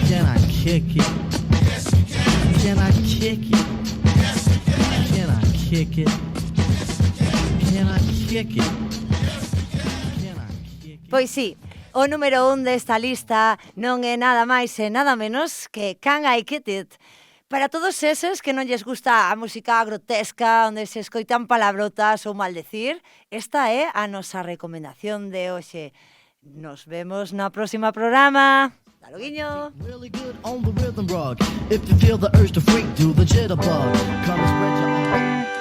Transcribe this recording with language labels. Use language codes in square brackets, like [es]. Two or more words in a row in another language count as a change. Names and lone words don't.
[en] Can I kick it? Yes, you can. Can I kick it? Yes, you can. Can I kick it? Can I kick it? [gl] Pois sí, o número 1 desta lista non é nada máis e nada menos que Can I Kick It? Para todos eses que non lles gusta a música grotesca, onde se escoitan palabrotas ou maldecir, esta é a nosa recomendación de hoxe. Nos vemos no próximo programa. Hasta loguiño. [en] Really good on the rhythm rug. If you feel the urge to freak, do the jitterbug. Come and spread your arms.